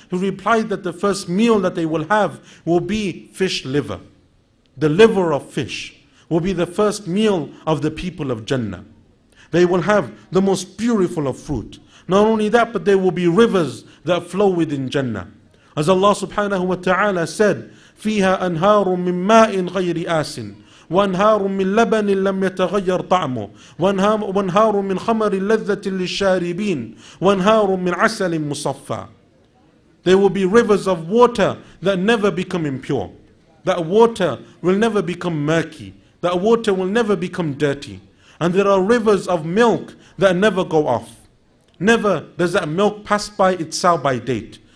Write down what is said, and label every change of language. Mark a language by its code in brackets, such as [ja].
[en] He replied that the first meal that they will have will be fish liver. The liver of fish will be the first meal of the people of Jannah. They will have the most beautiful of fruit. Not only that, but there will be rivers that flow within Jannah. [ar] As Allah subhanahu wa ta'ala said, فيها أنهار من ماء غير آسٍ وأنهار من لبن لم يتغير طعمه وأنهار من خمر لذة للشاربين وأنهار من عسل مصفى. [en] There will be rivers of water that never become impure. That water will never become murky. That water will never become dirty. And there are rivers of milk that never go off. Never does that milk pass by its sell-by date.